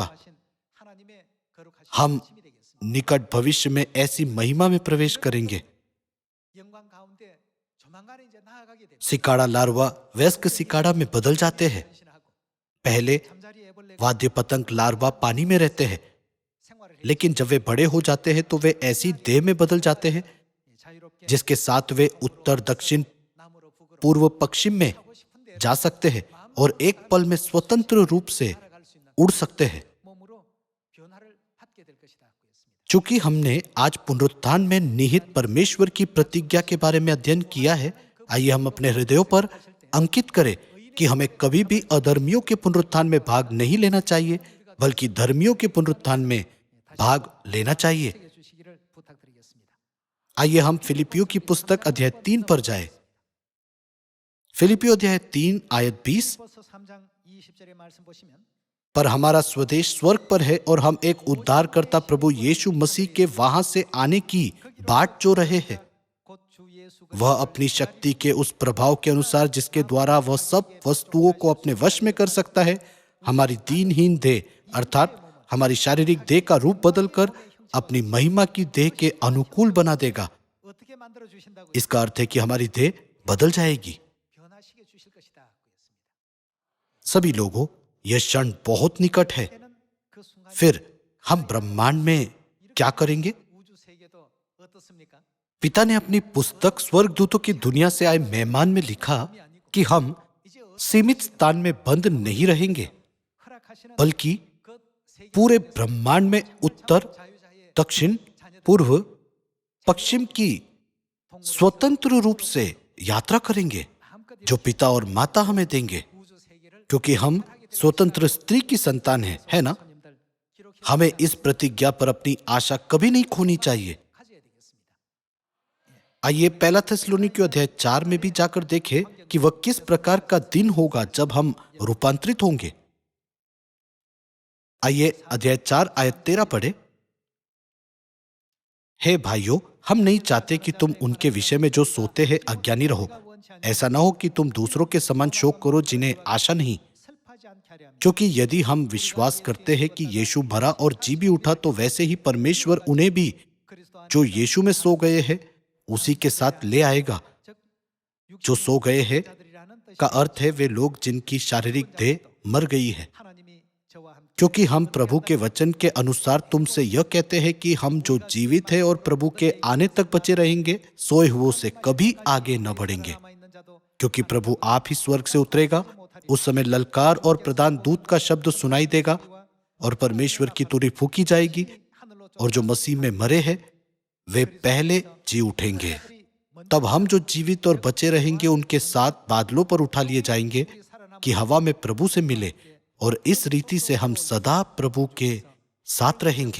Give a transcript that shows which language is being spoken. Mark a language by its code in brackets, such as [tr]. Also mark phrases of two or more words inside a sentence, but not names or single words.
[ko] 하신 하나님의 거룩하신 हम 힘이 되겠습니다. [hi] निकट भविष्य में ऐसी महिमा में प्रवेश करेंगे। [ko] 영광 가운데 조만간에 이제 나아가게 됩니다. [hi] सिकाड़ा लार्वा वयस्क सिकाड़ा में बदल जाते हैं। [ko] 변신하고 पहले 잠자리 애벌레가 [hi] वाद्य पतंग लार्वा पानी में रहते हैं, [ko] 생활을 해 [hi] लेकिन जब वे बड़े हो जाते हैं तो वे ऐसी देह में बदल जाते हैं [ko] 자유롭게 [hi] जिसके साथ वे उत्तर दक्षिण [ko] 나무로 북으로 [hi] पूर्व पश्चिम में [ko] 하고 싶은데 [hi] जा सकते हैं और एक पल में स्वतंत्र रूप से [ko] 살아갈 수 있는 [hi] उड़ सकते हैं। [ko] 몸으로 변화를 받게 될 것이다 고 했습니다. [hi] चूंकि हमने आज पुनरुत्थान में निहित परमेश्वर की प्रतिज्ञा के बारे में अध्ययन किया है, आइए हम अपने हृदयों पर अंकित करें कि हमें कभी भी अधर्मियों के पुनरुत्थान में भाग नहीं लेना चाहिए, बल्कि धर्मियों के पुनरुत्थान में भाग लेना चाहिए। [ko] 해 주시기를 부탁드리겠습니다. [hi] आइए हम फिलिपियों की पुस्तक अध्याय 3 पर जाए। फिलिपियों अध्याय 3 आयत 20। [ko] 버서 3장 20절의 말씀 보시면 [hi] पर हमारा स्वदेश स्वर्ग पर है और हम एक उद्धारकर्ता प्रभु यीशु मसीह के वहां से आने की बाट जो रहे हैं। [ko] 곧 주 예수 [hi] वह अपनी शक्ति के उस प्रभाव के अनुसार जिसके द्वारा वह सब वस्तुओं को अपने वश में कर सकता है, हमारी दीनहीन देह अर्थात हमारी शारीरिक देह का रूप बदलकर अपनी महिमा की देह के अनुकूल बना देगा। [ko] 어떻게 만들어 주신다고 [hi] इसका अर्थ है कि हमारी देह बदल जाएगी। [ko] 변화시켜 주실 것이다 고 했습니다. [hi] सभी लोगों, यह क्षण बहुत निकट है। [ko] 때는 그 순간 [hi] फिर हम ब्रह्मांड में क्या करेंगे? [ko] 우주 세계도 어떻습니까? [hi] पिता ने अपनी पुस्तक स्वर्गदूतों की दुनिया से आए मेहमान में लिखा कि हम 이제 सीमित स्थान में बंद नहीं रहेंगे, 허락하시는 बल्कि [ko] 그 세계 [hi] पूरे ब्रह्मांड में उत्तर, 자유자의 दक्षिण, पूर्व, पश्चिम की स्वतंत्र रूप से यात्रा करेंगे, 마음껏 जो पिता और माता हमें देंगे, [ko] 우주 세계를 [hi] क्योंकि हम स्वतंत्र स्त्री की संतान हैं, है ना? [ko] 손님들 기록해 [hi] हमें इस प्रतिज्ञा पर अपनी आशा कभी नहीं खोनी चाहिए। [ko] 가져야 되겠습니다. [hi] आइए पहला थिस्सलुनीकियों अध्याय 4 में भी जाकर देखें कि वह किस प्रकार का दिन होगा जब हम रूपांतरित होंगे। आइए अध्याय 4 आयत 13 पढ़े। हे भाइयों, हम नहीं चाहते कि तुम उनके विषय में जो सोते हैं अज्ञानी रहो। ऐसा न हो कि तुम दूसरों के समान शोक करो जिन्हें आशा नहीं। [ko] 슬퍼하지 않는 않게 하려 합니다. [hi] क्योंकि यदि हम विश्वास करते हैं कि यीशु मरा और जी भी उठा, तो वैसे ही परमेश्वर उन्हें भी [ko] 그리스도 안에 [hi] जो यीशु में सो गए हैं उसी के साथ ले आएगा। 즉 जो सो गए हैं [ko] 자들이라는 뜻이 [hi] का अर्थ है वे लोग जिनकी शारीरिक देह मर गई है। [ko] 하나님이 저와 함께 [hi] क्योंकि हम प्रभु के वचन के अनुसार तुमसे यह कहते हैं कि हम जो जीवित है और प्रभु के आने तक बचे रहेंगे, सोए हुओं से कभी आगे न बढ़ेंगे। [ko] 남아있는 자도 [hi] क्योंकि प्रभु आप ही स्वर्ग से उतरेगा, उस समय ललकार और प्रधान दूत का शब्द सुनाई देगा और परमेश्वर की तुरही फूकी जाएगी, 하늘로 और जो मसीह में मरे हैं वे पहले जी उठेंगे। तब हम जो जीवित और बचे रहेंगे उनके साथ बादलों पर उठा लिए जाएंगे कि हवा में प्रभु से मिले, और इस रीति से हम सदा प्रभु के साथ रहेंगे।